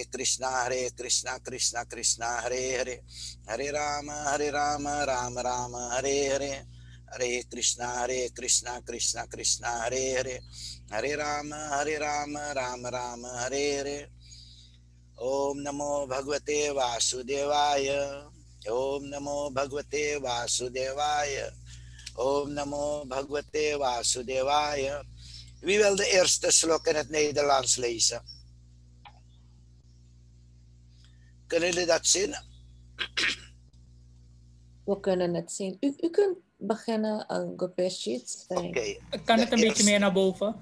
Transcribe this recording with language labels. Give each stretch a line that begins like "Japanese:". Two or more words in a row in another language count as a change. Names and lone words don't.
Sanskrit: कृष्ण कृष्ण कृष्ण हरे हरे हरे राम राम हरे हरे हरे कृष्ण कृष्ण कृष्ण हरे हरे हरे राम राम हरे हरे ॐ नमो भगवते वासुदेवाय ॐ नमो भगवते वासुदेवाय ॐ नमो भगवते वासुदेवाय.
Dutch: Wie wil de eerste slok in het Nederlands lezen? Kunnen jullie dat zien? We kunnen het zien. U kunt beginnen, Gopesh. Oké. Kan het een beetje meer naar boven?